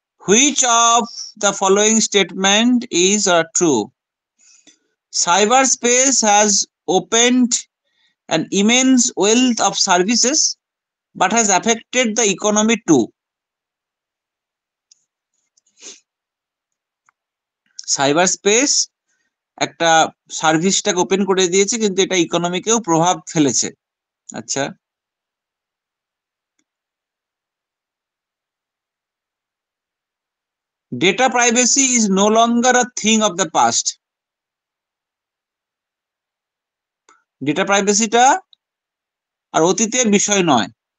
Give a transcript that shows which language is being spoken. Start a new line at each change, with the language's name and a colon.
English: Which of the following statement is true? Cyberspace has opened an immense wealth of services but has affected the economy too.
Bangla: Cyber space একটা সার্ভিসটাকে open করে দিয়েছে, কিন্তু এটা ইকোনমিকেও প্রভাব ফেলেছে।
English: আচ্ছা, data privacy is no longer a thing of the past.
Bangla: Data প্রাইভেসিটা আর অতীতের বিষয় নয়।